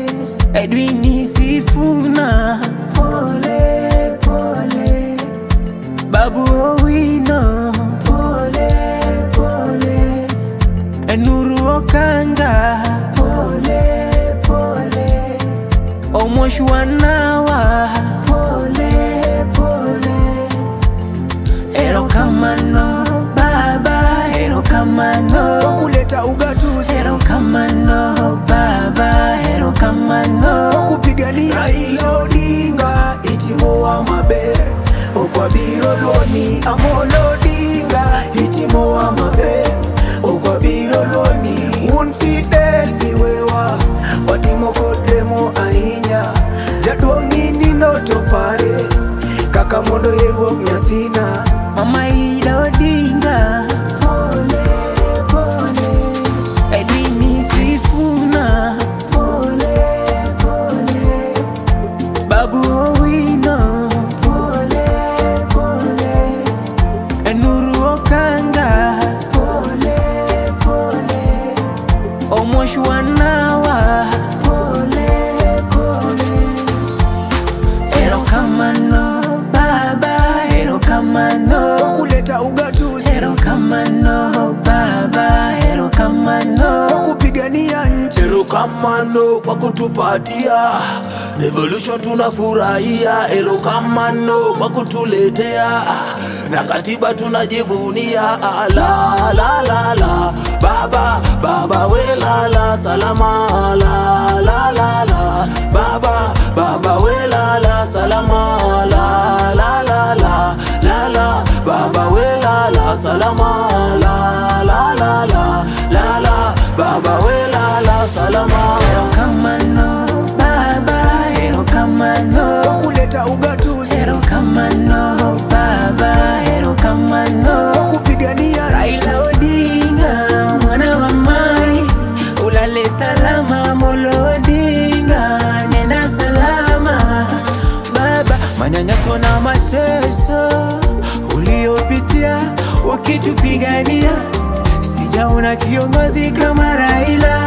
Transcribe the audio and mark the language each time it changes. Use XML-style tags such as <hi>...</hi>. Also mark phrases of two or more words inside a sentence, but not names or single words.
<sw>Edwin Sifuna, pole pole. Babu Owino, pole pole. Nuru Okanga, pole pole. Omosh Wanawa, pole pole.</sw> <luo>Erokamano baba, erokamano</luo> <sw>kuleta ugatuzi,</sw> <luo>erokamano baba, erokamano kupigania Raila Odinga itimo wa maber okwabiro loni Amolo Odinga itimo wa maber okwabiro loni un Fidel iwewa watimo kodemo ahinya jadongi nino to pare kaka mondo yeruok nyathina.</luo> <sw>Mama Ida Odinga, pole pole. Edwin Sifuna, pole pole. Babu Owino, pole pole. Nuru Okanga, pole pole. Omosh Wanawa, pole pole.</sw> <luo>Erokamano baba, erokamano</luo> <sw>kuleta ugatuzi,</sw> <luo>erokamano baba, erokamano</luo> <sw>kupigania nchi, erokamano kwa kutupatia revolution tunafurahia, erokamano kwa kutuletea na katiba tunajivunia. La la la la baba baba we la la salama, la la la la baba baba we la la salama, la la la la la la baba we la la salama, la la la la la la baba we la la salama.</sw> <luo>Erokamano baba, erokamano</luo> <sw>kuleta ugatuzi,</sw> <luo>erokamano baba, erokamano</luo> <sw>kupigania Raila Odinga, mwana wa mai, ulale salama. Amolo Odinga, nenda salama baba. Manyanyaso na mateso uliopitia ukitupigania, sijaona kiongozi kama Raila.</sw>